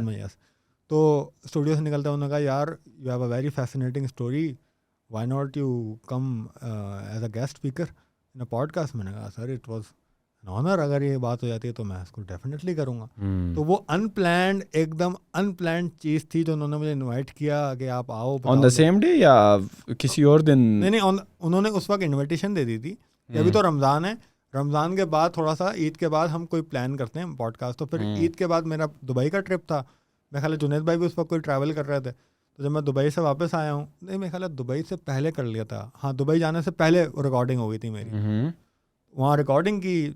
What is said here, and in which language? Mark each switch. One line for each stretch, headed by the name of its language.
Urdu: یس. تو اسٹوڈیو سے نکلتے انہوں نے کہا یار
English: You have a very fascinating story, why not you come as a guest speaker in a podcast.
Urdu: میں نے کہا
English: sir it was an honour,
Urdu: اگر یہ بات ہو جاتی ہے تو میں اس کو ڈیفینیٹلی کروں گا. تو وہ ان پلانڈ، ایک دم ان پلانڈ چیز تھی جو انہوں نے مجھے انوائٹ کیا کہ آپ آؤ.
English: on the same day
Urdu: یا کسی اور دن؟ نہیں انہوں نے اس وقت انویٹیشن دے دی تھی. ابھی تو رمضان ہے، رمضان کے بعد تھوڑا سا عید کے بعد ہم کوئی پلان کرتے ہیں پوڈ کاسٹ. تو پھر عید کے بعد میرا دبئی کا ٹرپ تھا. میرے خیال ہے جنید بھائی بھی اس وقت کوئی ٹریول کر رہے تھے. تو جب میں دبئی سے واپس آیا ہوں، نہیں میرے خیال ہے دبئی سے پہلے کر لیا تھا. ہاں دبئی جانے سے پہلے ریکارڈنگ ہو گئی تھی میری. وہاں ریکارڈنگ کی.